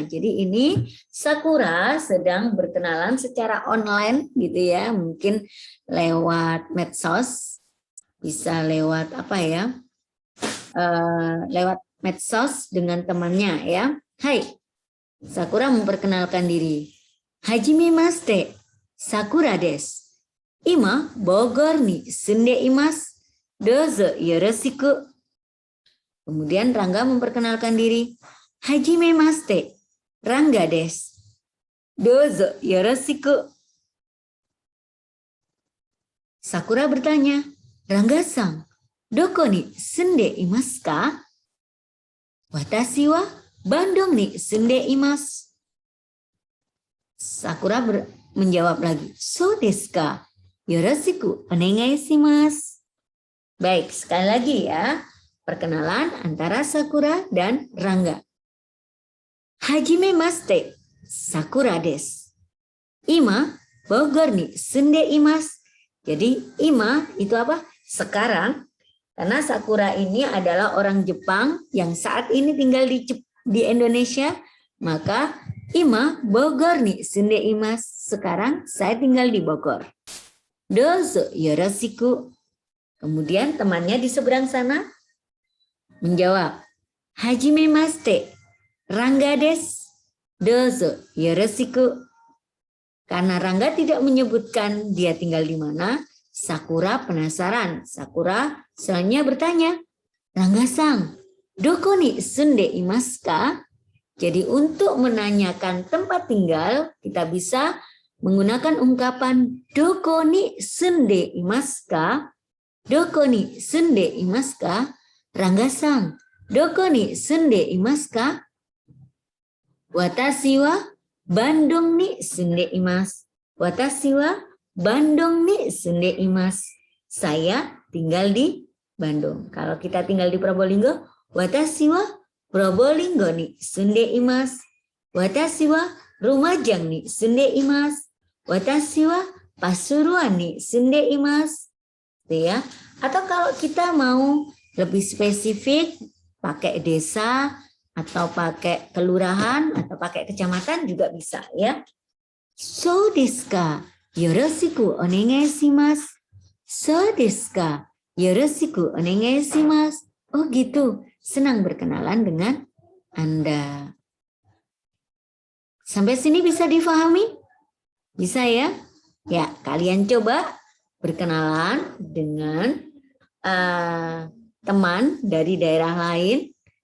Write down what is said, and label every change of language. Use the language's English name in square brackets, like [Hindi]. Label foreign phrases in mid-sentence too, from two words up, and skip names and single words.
[Indonesian] Jadi ini Sakura sedang berkenalan secara online gitu ya. Mungkin lewat medsos, bisa lewat apa ya? Lewat medsos dengan temannya ya. Hai. Sakura memperkenalkan diri. [Japanese] はじめまして、Sakuraです. 今Bogorに住んでいます. どうぞよろしく. [Indonesian] Kemudian Rangga memperkenalkan diri. [Japanese] はじめまして、Ranggaです. どうぞよろしく. [Indonesian] Sakura bertanya, [Japanese] Ranggaさん、どこに住んでいますか? 私はBandungに住んでいます. [Indonesian] Sakura menjawab lagi, [Japanese] そうですか? よろしくお願いします. [Indonesian] Baik, sekali lagi ya. Perkenalan antara Sakura dan Rangga. [Japanese] はじめまして、Sakuraです. 今Bogorに住んでいます. [Indonesian] Jadi ima itu apa? Sekarang. Karena Sakura ini adalah orang Jepang yang saat ini tinggal di Indonesia, maka [Japanese] 今Bogorに住んでいます. [Indonesian] Sekarang saya tinggal di Bogor. [Japanese] どうぞよろしく. [Indonesian] Kemudian temannya di seberang sana menjawab, [Japanese] はじめまして、Ranggaです. どうぞよろしく. [Indonesian] Karena Rangga tidak menyebutkan dia tinggal di mana, Sakura penasaran. Sakura selanjutnya bertanya, [Japanese] Ranggaさん、どこに住んでいますか? [Indonesian] Jadi untuk menanyakan tempat tinggal, kita bisa menggunakan ungkapan [Japanese] どこに住んでいますか? どこに住んでいますか?Ranggaさん、どこに住んでいますか? 私はBandungに住んでいます. 私はBandungに住んでいます. [Indonesian] Saya tinggal di Bandung. Kalau kita tinggal di Probolinggo, [Japanese] watashi wa Probolinggo ni sunde imasu. 私はLumajangに住んでいます. 私はPasuruanに住んでいます. [Indonesian] Ya. Atau kalau kita mau lebih spesifik, pakai desa atau pakai kelurahan atau pakai kecamatan juga bisa ya. [Japanese] そうですか? よろしくお願いします. そうですか? よろしくお願いします. [Indonesian] Oh gitu, senang berkenalan dengan Anda. Sampai sini bisa difahami? Bisa ya? Ya, kalian coba berkenalan dengan teman dari daerah lain.